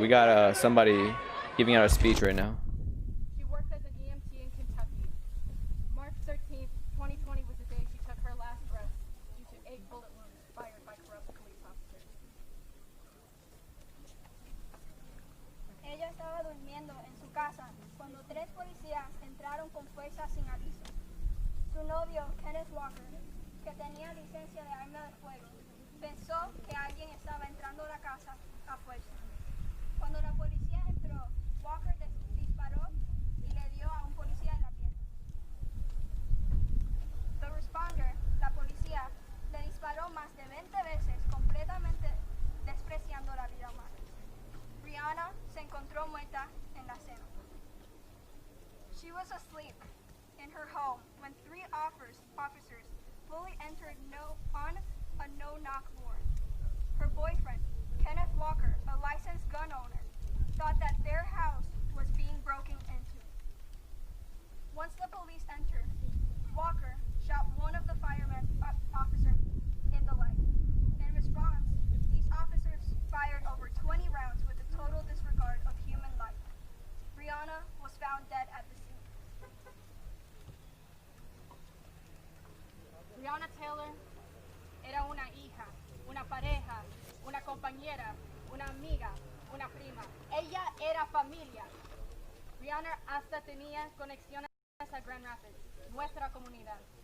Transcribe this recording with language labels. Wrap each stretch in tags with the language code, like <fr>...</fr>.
<en>We got somebody giving out a speech right now. She worked as an EMT in Kentucky. March 13th, 2020 was the day she took her last breath due to 8 bullet wounds fired by corrupt police officers.</en> <es>Ella estaba durmiendo en su casa cuando 3 policías entraron con fuerza sin aviso. Su novio, Kenneth Walker, que tenía licencia de arma de fuego, pensó que alguien estaba entrando a la casa a fuerza. Cuando la policía entró, Walker disparó y le dio a un policía en la pierna.</es> <en>The responder,</en> <es>la policía, le disparó más de 20 veces, completamente despreciando la vida humana. Brianna se encontró muerta en la cena.</es> <en>She was asleep in her home when 3 officers fully entered on a no-knock warrant. Her boyfriend, Kenneth Walker, a licensed gun owner, thought that their house was being broken into. Once the police entered, Walker shot one of the firemen officers in the leg. In response, these officers fired over 20 rounds with a total disregard of human life. Brianna was found dead at the scene.</en> <es>Breonna Taylor era una hija, una pareja, una compañera, una amiga, una prima. Ella era familia. Breonna hasta tenía conexiones a Grand Rapids, nuestra comunidad.</es>